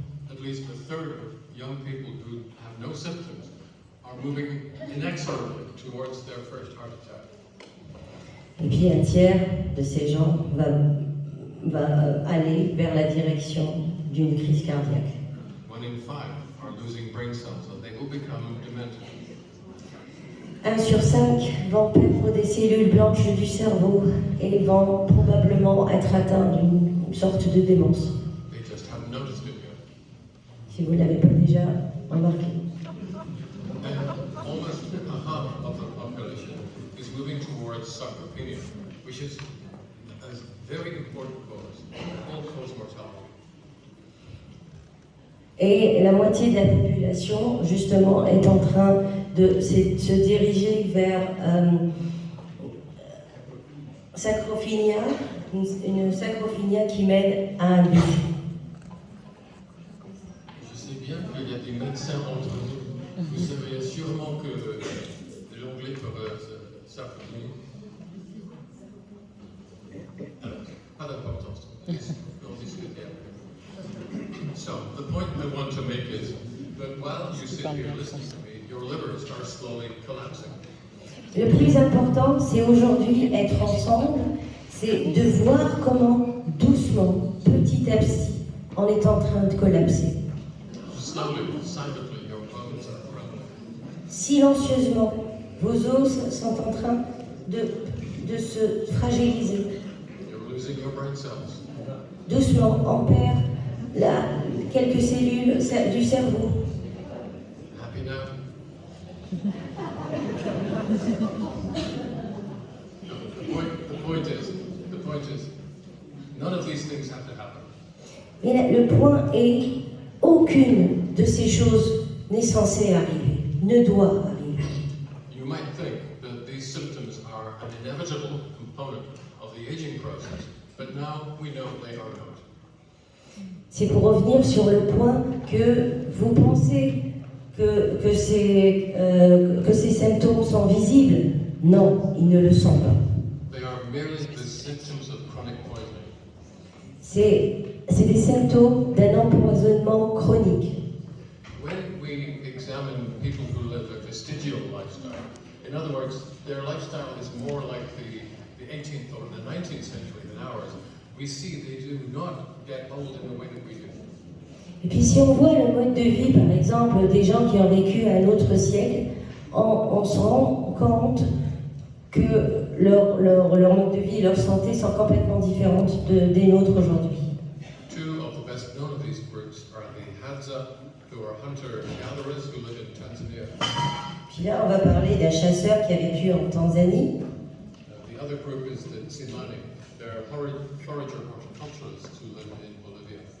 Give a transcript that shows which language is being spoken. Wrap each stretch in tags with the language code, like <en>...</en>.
<en>At least a third of young people who have no symptoms are moving inexorably towards their first heart attack.</en> <fr>Et puis un tiers de ces gens va aller vers la direction d'une crise cardiaque.</fr> <en>1 in 5 are losing brain cells and they will become demented.</en> <fr>1 sur 5 vont perdre des cellules blanches du cerveau et vont probablement être atteints d'une sorte de démence.</fr> <en>They just haven't noticed it yet.</en> <fr>Si vous ne l'avez pas déjà remarqué.</fr> <en>And almost a half of the population is moving towards sarcopenia, which is a very important cause, all-cause mortality.</en> <fr>Et la moitié de la population, justement, est en train de se diriger vers sacrophénia, une sacrophénia qui mène à un décès. Je sais bien qu'il y a des médecins entre nous. Vous savez sûrement que l'anglais ferait sarcopenie. Pas d'importance. On discute.</fr> <en>So, the point I want to make is that while you sit here listening to me, your livers are slowly collapsing.</en> <fr>Le plus important, c'est aujourd'hui être ensemble, c'est de voir comment, doucement, petit à petit, on est en train de collapser.</fr> <en>Slowly, silently, your bones are crumbling.</en> <fr>Silencieusement, vos os sont en train de se fragiliser.</fr> <en>You're losing your brain cells.</en> <fr>Doucement, on perd quelques cellules du cerveau.</fr> <en>Happy now? No, the point is, none of these things have to happen.</en> <fr>Mais le point est, aucune de ces choses n'est censée arriver, ne doit arriver.</fr> <en>You might think that these symptoms are an inevitable component of the aging process, but now we know they are not.</en> <fr>C'est pour revenir sur le point que vous pensez que ces symptômes sont visibles. Non, ils ne le sont pas.</fr> <en>They are merely the symptoms of chronic poisoning.</en> <fr>C'est des symptômes d'un empoisonnement chronique.</fr> <en>When we examine people who live a vestigial lifestyle, in other words, their lifestyle is more like the 18th or the 19th century than ours, we see they do not get old in the way that we do.</en> <fr>Et puis si on voit le mode de vie, par exemple, des gens qui ont vécu à un autre siècle, on se rend compte que leur mode de vie et leur santé sont complètement différentes des nôtres aujourd'hui.</fr> <en>Two of the best known of these groups are the Hadza, who are hunter-gatherers who live in Tanzania.</en> <fr>Puis là, on va parler d'un chasseur qui a vécu en Tanzanie.</fr> <en>The other group is the Tsimane. They're forager horticulturists who live in Bolivia.</en>